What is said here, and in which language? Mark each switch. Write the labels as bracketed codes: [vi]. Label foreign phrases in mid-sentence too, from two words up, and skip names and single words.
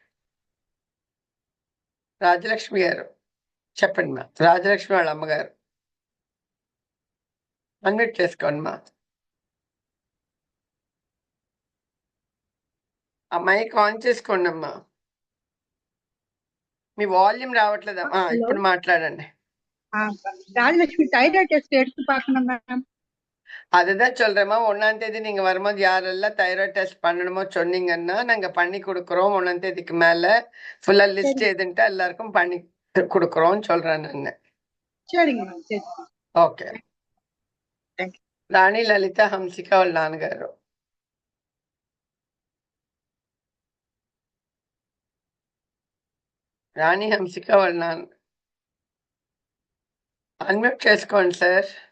[te] రాజలక్ష్మి గారు చెప్పండి మా. రాజలక్ష్మి వాళ్ళ అమ్మగారు అన్మ్యూట్ చేసుకోండి మా. ఆ మైక్ ఆన్ చేసుకోండి అమ్మా. మీ వాల్యూమ్ రావట్లేదమ్మా. హలో ఇప్పుడు మాట్లాడండి. [ta] ராஜலட்சுமி [en] thyroid test [ta] எடுத்து பார்க்கணும் மேம். அதுதான் சொல்றேம்மா. 1ஆம் தேதி நீங்க வரும்போது யாரெல்லாம் [en] thyroid test [ta] பண்ணணுமோ சொன்னீங்கன்னா நாங்க பண்ணி கொடுக்குறோம். 1ஆம் தேதிக்கு மேல ஃபுல்லா லிஸ்ட் சரி எதுன்ட்டு எல்லாருக்கும் பண்ணி கொடுக்குறோம்னு சொல்றேன் நான். சரிங்க மேம். சரி [te] ఓకే. [en] thank you. [te] రాణి లలిత హంసిక వాళ్ళ నాన్నగారు. రాణి హంసిక వాళ్ళ నాన్న అన్మ్యూట్ చేసుకోండి సార్.